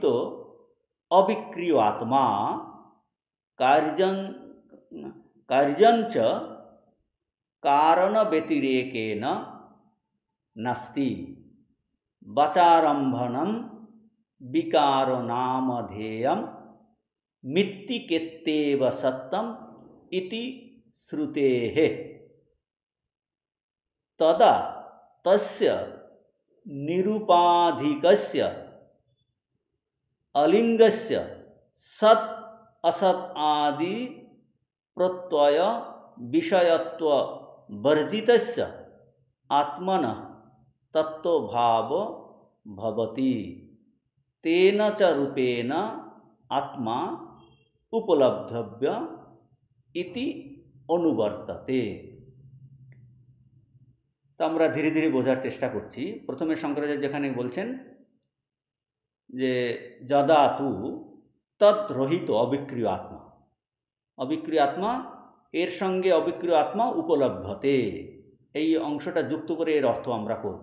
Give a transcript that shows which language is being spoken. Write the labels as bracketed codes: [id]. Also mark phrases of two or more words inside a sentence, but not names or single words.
[sa] অবিক্রিয় আত্মা কার্যং কার্যঞ্চ কারণ ব্যতিরেকেন নাস্তি বাচারম্ভনম বিকার নামধেয়ম মিত্তিকেত্তেব সত্যম ইতি শ্রুতেহ তদা তস্য নিরুপাধিকস্য अलिंगस्य सत् असत् आदि प्रत्यय विषयत्व वर्जितस्य आत्मनः तत्त्वभाव भवति तेन च रूपेण आत्मा उपलब्धव्य इति अनुवर्तते। [bn] তো আমরা ধীরে ধীরে বোঝার চেষ্টা করছি। প্রথমে শঙ্করাচার্য যেখানে বলছেন যে [sa] যদা তু তদ রহিত অবিক্রিয় আত্মা, অবিক্রিয় আত্মা [bn] এর সঙ্গে [sa] অবিক্রিয় আত্মা উপলব্ধতে, [bn] এই অংশটা যুক্ত করে এর অর্থ আমরা করব।